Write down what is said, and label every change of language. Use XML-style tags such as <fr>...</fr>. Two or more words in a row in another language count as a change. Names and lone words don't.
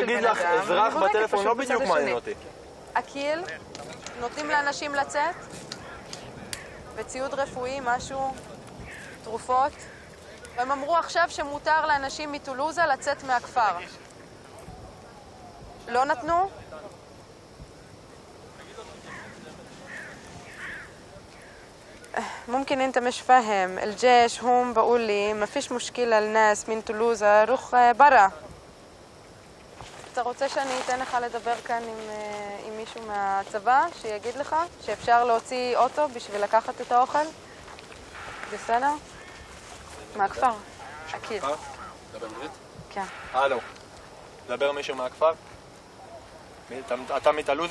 <he>מה שיגיד לך אזרח בטלפון לא בדיוק מעניין אותי. אקיל, נותנים לאנשים לצאת? וציוד רפואי, משהו? תרופות? והם אמרו עכשיו שמותר לאנשים מטולוזה לצאת מהכפר. לא נתנו?</he> <ar>ممكن انت مش فاهم الجيش هم بقول لي ما فيش مشكلة للناس من طولوزة روح برا.</ar> <he>אתה רוצה שאני אתן לך לדבר כאן עם מישהו מהצבא שיגיד לך שאפשר להוציא אוטו בשביל לקחת את האוכל? בסדר? מהכפר. אקיל. דבר אנגלית? כן. הלו. דבר מישהו מהכפר? אתה מטולוזה?</he>